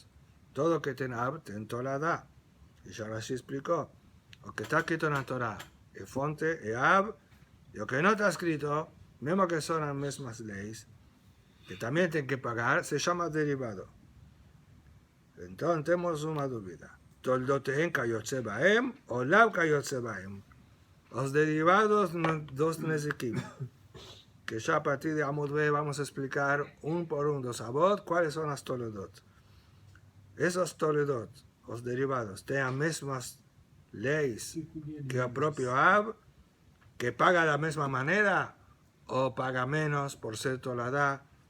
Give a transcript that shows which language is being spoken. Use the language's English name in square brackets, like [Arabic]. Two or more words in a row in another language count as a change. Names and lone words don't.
[Spanish] Todo que tiene Ab, tiene Torah. Y ya Rashi explicó, lo que está escrito en la Torah es fuente, es Ab, Lo que no está escrito, mismo que son las mismas leyes, que también tienen que pagar, se llama derivado. Entonces tenemos una duda. [Hebrew] תולדותיהן כיוצא בהן או לאו כיוצא בהן. [Spanish] Los derivados dos nezikim. Que ya a partir de Amud B vamos a explicar un por un dos abot cuáles son las toledot. Esos toledot, los derivados, tienen mismas leyes que el propio Ab, que paga de la misma manera o paga menos por ser toledad.